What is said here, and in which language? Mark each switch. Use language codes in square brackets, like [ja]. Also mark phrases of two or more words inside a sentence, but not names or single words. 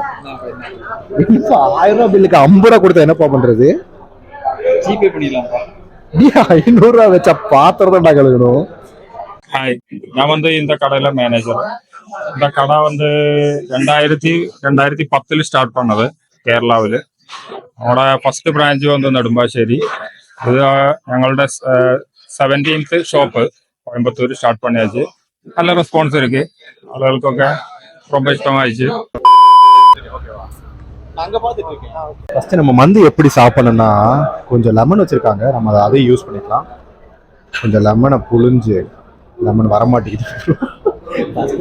[ta] 1000 ரூபாய் பில்லுக்கு 50 ரூபா கொடுத்தா என்னப்பா பண்றது? ஜிபே பண்ணிடலாம்ப்பா. 500 ரூபா வச்சா பாத்திரம் தான் கழுகணும். ஹாய், நான் வந்து இந்த கடையில மேனேஜர். இந்த கடை வந்து 2010 ஸ்டார்ட் பண்ணது കേരളാവില്. [ml] നമ്മുടെ [en] first branch [ml] വന്ന് നെടുമ്പാശ്ശേരി. ഇത് ഞങ്ങളുടെ 17th ഷോപ്പ് കോയമ്പത്തൂർ സ്റ്റാർട്ട് பண்ணியாச்சு. [ta] நல்ல ரெஸ்பான்ஸ் இருக்கு, ஆளுகளுக்கொക്കെ ரொம்ப இஷ்டமாயிடுச்சு. ஃபர்ஸ்ட் நம்ம மந்தி எப்படி சாப்பிடணும்னா கொஞ்சம் லெமன் வச்சிருக்காங்க, நம்ம அதை யூஸ் பண்ணிக்கலாம். கொஞ்சம் லெமனை புழிஞ்சு, லெமன் வரமாட்டேங்குது.